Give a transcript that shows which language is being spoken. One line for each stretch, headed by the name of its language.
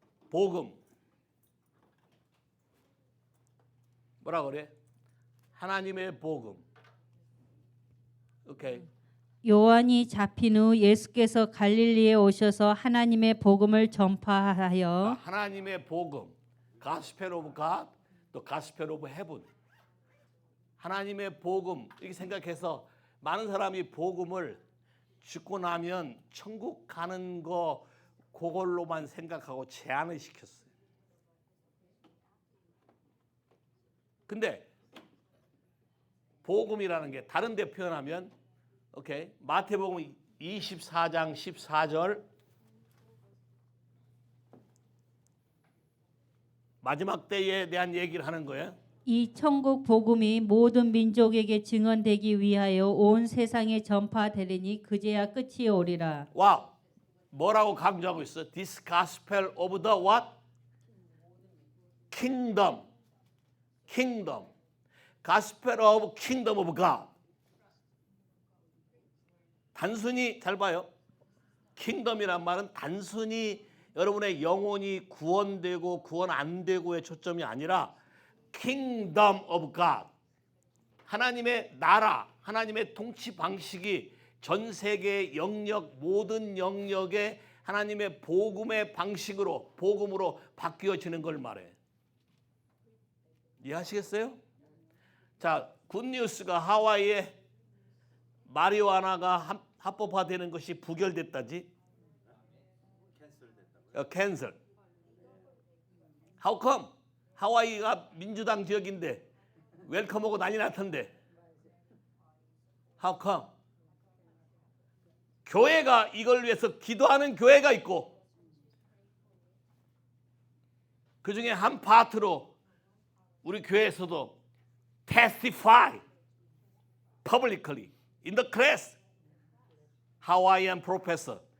Korean: 복음. 뭐라 그래? 하나님의 복음. 오케이. 요한이 잡힌 후 예수께서 갈릴리에 오셔서 하나님의 복음을 전파하여 하나님의 복음,
English: Gospel of God, 또 Gospel of Heaven.
Korean: 하나님의 복음 이렇게 생각해서 많은 사람이 복음을 죽고 나면 천국 가는 거 그걸로만 생각하고 제한을 시켰어요. 근데 복음이라는 게 다른 데 표현하면 오케이. 마태복음 24장 14절 마지막 때에 대한 얘기를 하는 거예요. 이 천국 복음이 모든 민족에게 증언되기 위하여 온 세상에 전파되리니 그제야 끝이 오리라. 와우. 뭐라고 강조하고 있어?
English: This gospel of the what? Kingdom. Kingdom. Gospel of Kingdom of God.
Korean: 단순히 잘 봐요. 킹덤이란 말은 단순히 여러분의 영혼이 구원되고 구원 안 되고의 초점이 아니라
English: Kingdom of God.
Korean: 하나님의 나라, 하나님의 통치 방식이 전 세계 영역 모든 영역에 하나님의 복음의 방식으로 복음으로 바뀌어지는 걸 말해. 이해하시겠어요? 자, 굿뉴스가 하와이에 마리화나가 합법화되는 것이 부결됐다지.
English: 캔슬. How come?
Korean: 하와이가 민주당 지역인데 웰컴하고 난리 났던데.
English: How come?
Korean: 교회가 이걸 위해서 기도하는 교회가 있고 그 중에 한 파트로 우리 교회에서도
English: testify publicly in the class Hawaiian professor